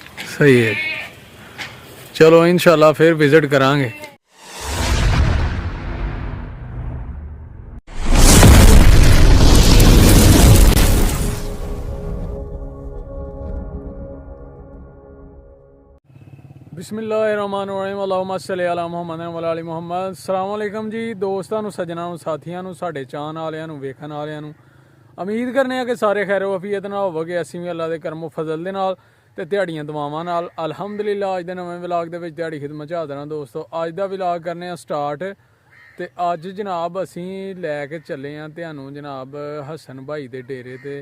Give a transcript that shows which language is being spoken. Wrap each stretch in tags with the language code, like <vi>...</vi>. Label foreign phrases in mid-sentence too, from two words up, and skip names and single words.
<pa>ਸਹੀ ਹੈ, ਚਲੋ ਇਨਸ਼ਾਅੱਲਾ ਫਿਰ ਵਿਜ਼ਿਟ ਕਰਾਂਗੇ।</pa> <ar>بسم الله الرحمن الرحيم اللهم صل على محمد و على محمد. السلام عليكم</ar> <pa>जी ਦੋਸਤਾਂ ਨੂੰ, ਸੱਜਣਾਂ ਨੂੰ, ਸਾਥੀਆਂ ਨੂੰ, ਸਾਡੇ ਚਾਹਣ ਵਾਲਿਆਂ ਨੂੰ, ਵੇਖਣ ਵਾਲਿਆਂ ਨੂੰ। ਉਮੀਦ ਕਰਨੇ ਆ ਕਿ ਸਾਰੇ ਖੈਰ ਵਫੀਅਤ ਨਾਲ ਹੋਵੋਗੇ। ਅਸੀਂ ਵੀ ਅੱਲਾ ਦੇ ਕਰਮ ਫਜ਼ਲ ਦੇ ਨਾਲ ਤੇ ਦਿਹਾੜੀਆਂ ਦੁਆਵਾਂ ਨਾਲ ਅਲਹਮਦੁਲਿਲਾ ਅੱਜ ਦੇ ਨਵੇਂ ਵਲੌਗ ਦੇ ਵਿੱਚ ਦਿਹਾੜੀ ਖਿਦਮਤ 'ਚ ਹਾਜ਼ਰ ਹਾਂ। ਦੋਸਤੋ ਅੱਜ ਦਾ ਵਲੌਗ ਕਰਨੇ ਆ ਸਟਾਰਟ। ਤੇ ਅੱਜ ਜਨਾਬ ਅਸੀਂ ਲੈ ਕੇ ਚੱਲੇ ਆ ਤੁਹਾਨੂੰ ਜਨਾਬ ਹਸਨ ਭਾਈ ਦੇ ਡੇਰੇ ਤੇ।</pa>